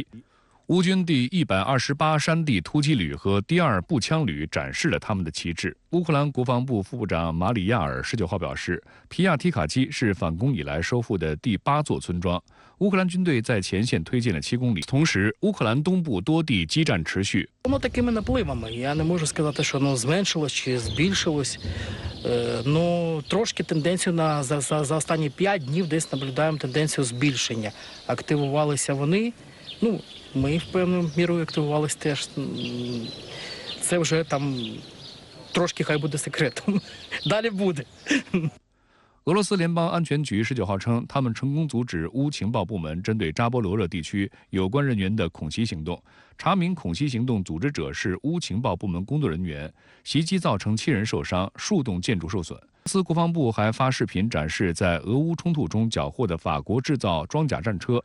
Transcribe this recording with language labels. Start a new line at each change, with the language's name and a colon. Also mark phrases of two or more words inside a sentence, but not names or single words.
Chinese: 乌军第128山地突击旅和第2步枪旅展示了他们的旗帜。乌克兰国防部副部长马里亚尔19号表示，皮亚提卡基是反攻以来收复的第8座村庄。乌克兰军队在前线推进了7公里，同时乌克兰东部多地激战持续。
Ukrainian: Воно такими напливами. Я не можу сказати, що воно зменшилось чи збільшилось. Ну, трошки тенденцію за останні 5 днів десь наблюдаємо тенденцію збільшення. Активувалися вони. Ну, ми певною мірою активувалися теж. Це вже там трошки хай буде секретом. Далі буде.
Chinese: 俄罗斯联邦安全局19号称，他们成功阻止乌情报部门针对扎波罗热地区有关人员的恐袭行动。查明恐袭行动组织者是乌情报部门工作人员，袭击造成7人受伤，数栋建筑受损。俄罗斯国防部还发视频展示在俄乌冲突中缴获的法国制造装甲战车。